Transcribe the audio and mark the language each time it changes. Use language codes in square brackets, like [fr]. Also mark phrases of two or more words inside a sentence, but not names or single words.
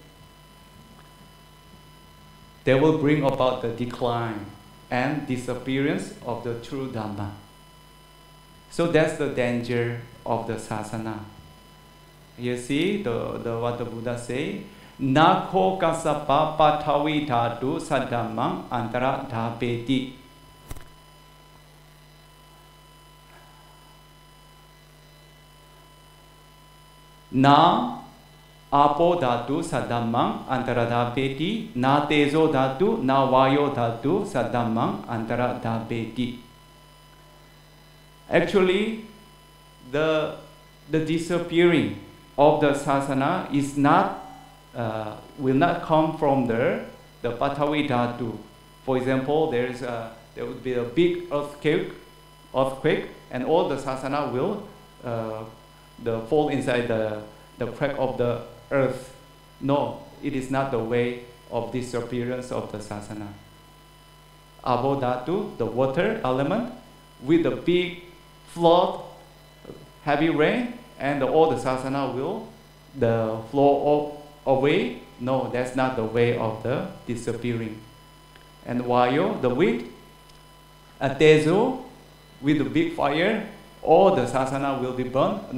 [en] They will bring about the decline and disappearance of the true Dhamma. So that's the danger of the sasana. You see what the Buddha say, [pi] Nako kasapa patavi dhatu sadhammang antara dhapeti. Na apo dhatu sadhammang antara dhapeti, na tejo dhatu, na vayo dhatu sadhammang antara dhapeti. [en] Actually, the disappearing of the sasana is not will not come from the [pi] patavi dhatu. [en] For example, there would be a big earthquake, and all the sasana will fall inside the crack of the earth. No, it is not the way of disappearance of the sasana. [pi] Abo dhatu, [en] the water element, with the big flood, heavy rain, and all the sasana will flow away. No, that's not the way of the disappearing. And vayo, the wind, a tejo, with the big fire, all the sasana will be burned.